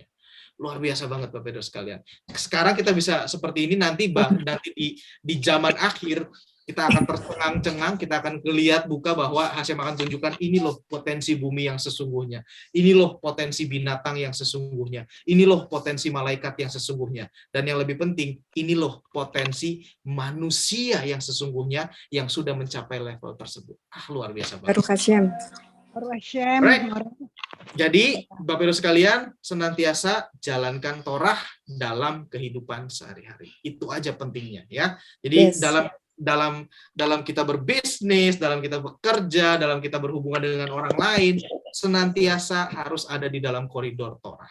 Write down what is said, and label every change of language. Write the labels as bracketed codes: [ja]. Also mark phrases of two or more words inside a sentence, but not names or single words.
[id] Luar biasa banget Bapak Ibu sekalian. Sekarang kita bisa seperti ini, nanti di zaman akhir kita akan tercengang-cengang, kita akan lihat buka bahwa Hashem akan tunjukkan ini loh potensi bumi yang sesungguhnya, ini loh potensi binatang yang sesungguhnya, ini loh potensi malaikat yang sesungguhnya, dan yang lebih penting, ini loh potensi manusia yang sesungguhnya yang sudah mencapai level tersebut. Luar biasa banget. [he] ברוך השם. [id] Right. Jadi Bapak Ibu sekalian, senantiasa jalankan Torah dalam kehidupan sehari-hari. Itu aja pentingnya ya. Jadi dalam kita berbisnis, dalam kita bekerja, dalam kita berhubungan dengan orang lain, senantiasa harus ada di dalam koridor Torah.